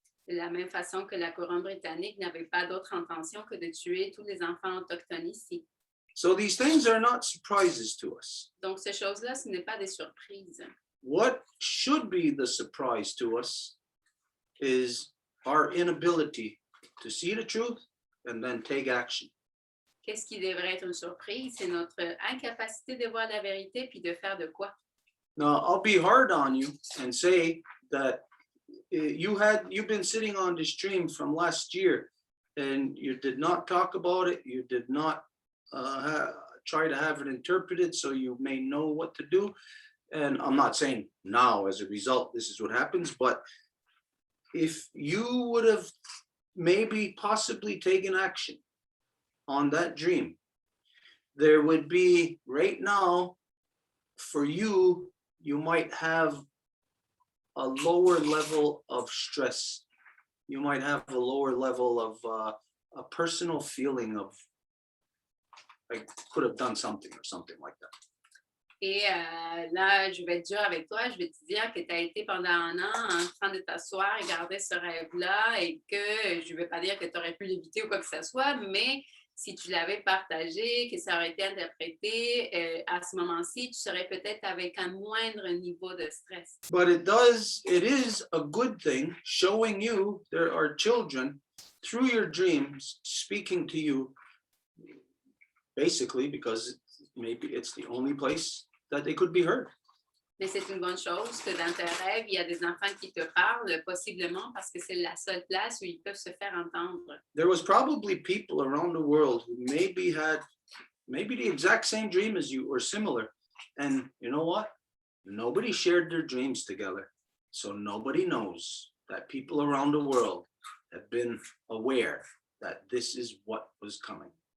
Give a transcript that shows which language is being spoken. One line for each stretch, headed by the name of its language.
French: De la même façon que la couronne britannique n'avait pas d'autre intention que de tuer tous les enfants autochtones ici.
English: So these things are not surprises to us.
French: Donc, ces choses-là, ce n'est pas des surprises.
English: What should be the surprise to us is our inability to see the truth and then take action.
French: Qu'est-ce qui devrait être une surprise? C'est notre incapacité de voir la vérité puis de faire de quoi?
English: Now, I'll be hard on you and say that you've been sitting on this dream from last year and you did not talk about it. You did not try to have it interpreted so you may know what to do. And I'm not saying now as a result, this is what happens, but if you would have maybe possibly taken action on that dream, there would be right now for you, you might have a lower level of stress. You might have a lower level of a personal feeling of, I could have done something or something like that.
French: Et là, je vais être dur avec toi. Je vais te dire que tu as été pendant un an en train de t'asseoir et garder ce rêve-là et que je ne vais pas dire que tu aurais pu l'éviter ou quoi que ce soit, mais si tu l'avais partagé, que ça aurait été interprété, à ce moment-ci, tu serais peut-être avec un moindre niveau de stress.
English: But it is a good thing showing you there are children through your dreams speaking to you, basically because maybe it's the only place that they could be heard.
French: Mais c'est une bonne chose que dans tes rêves, il y a des enfants qui te parlent, possiblement parce que c'est la seule place où ils peuvent se faire entendre.
English: There was probably people around the world who maybe had the exact same dream as you or similar. And you know what? Nobody shared their dreams together. So nobody knows that people around the world have been aware that this is what was coming.